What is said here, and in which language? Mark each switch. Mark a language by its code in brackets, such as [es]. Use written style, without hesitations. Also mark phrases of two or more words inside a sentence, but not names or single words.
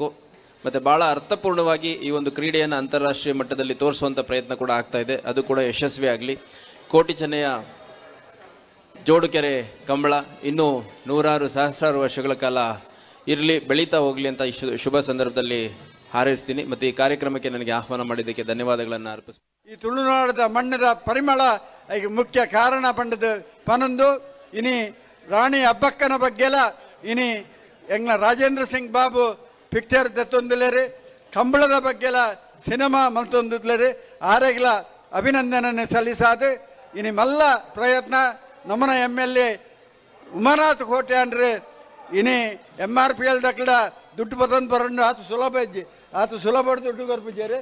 [kn] ಮತ್ತು ಭಾಳ ಅರ್ಥಪೂರ್ಣವಾಗಿ ಈ ಒಂದು ಕ್ರೀಡೆಯನ್ನು ಅಂತಾರಾಷ್ಟ್ರೀಯ ಮಟ್ಟದಲ್ಲಿ ತೋರಿಸುವಂಥ ಪ್ರಯತ್ನ ಕೂಡ ಆಗ್ತಾ ಇದೆ. ಅದು ಕೂಡ ಯಶಸ್ವಿ ಆಗಲಿ. ಕೋಟಿ ಚೆನ್ನಯ ಜೋಡುಕೆರೆ ಕಂಬಳ ಇನ್ನೂ 100 ಸಹಸ್ರಾರು ವರ್ಷಗಳ ಕಾಲ ಇರಲಿ, ಬೆಳೀತಾ ಹೋಗಲಿ ಅಂತ ಈ ಶುಭ ಸಂದರ್ಭದಲ್ಲಿ ಹಾರೈಸ್ತೀನಿ. ಮತ್ತು ಈ ಕಾರ್ಯಕ್ರಮಕ್ಕೆ ನನಗೆ ಆಹ್ವಾನ ಮಾಡಿದ್ದಕ್ಕೆ ಧನ್ಯವಾದಗಳನ್ನು ಅರ್ಪಿಸ್ತೀನಿ. [tcy] ಈ ತುಳುನಾಡದ ಮಣ್ಣದ ಪರಿಮಳ ಈಗ ಮುಖ್ಯ ಕಾರಣ ಪಂಡದ ಪನೊಂದು ಇನಿ ರಾಣಿ ಅಬ್ಬಕ್ಕನ ಬಗ್ಗೆಲ್ಲ ಇನಿ ಎಂಗ್ಲ ರಾಜೇಂದ್ರ ಸಿಂಗ್ ಬಾಬು ಪಿಕ್ಚರ್ ದತ್ತೊಂದುಲೇರಿ, ಕಂಬಳದ ಬಗ್ಗೆಲ್ಲ ಸಿನಿಮಾ ಮಲ್ತೊಂದುಲೇರಿ. ಆರೆಗ್ಲ ಅಭಿನಂದನೆ ಸಲ್ಲಿಸಾದು ಇನಿ ಮಲ್ಲ ಪ್ರಯತ್ನ ನಮ್ಮನ MLA ಉಮಾನಾಥ್ ಕೋಟೆ ಅಂದ್ರೆ ಇನಿ MRPL ದಕ್ಕಡ ದುಡ್ಡು ಬದಂದು ಬರಂಡು ಆತು ಸುಲಭ ಇಜ್ಜಿ ಆತು ಸುಲಭ ದುಡ್ಡು ಬರ್ಪಿದ್ದಾರೆ.